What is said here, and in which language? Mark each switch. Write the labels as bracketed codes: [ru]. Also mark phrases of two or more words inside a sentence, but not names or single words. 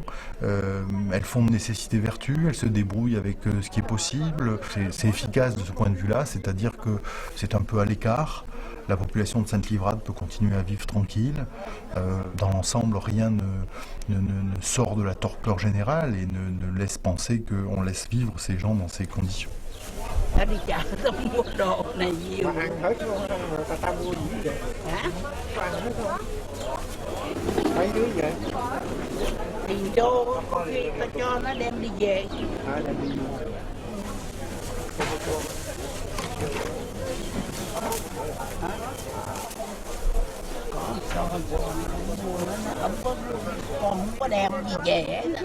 [fr] Elles font de nécessité vertu, elles se débrouillent avec ce qui est possible. C'est efficace de ce point de vue-là, c'est-à-dire que c'est un peu à l'écart. La population de Sainte-Livrade peut continuer à vivre tranquille. Dans l'ensemble, rien ne sort de la torpeur générale et ne laisse penser qu'on laisse vivre ces gens dans ces conditions. [vi] Ở đi chợ tao mua đồ này nhiều. Ăn hết luôn, ta mua gì vậy? Hả? Ăn hết không? Mấy đứa vậy? Thì cho, có khi ta cho nó đem đi về. Đem đi về. Còn sao mua nó không có, con không có đem gì về hết.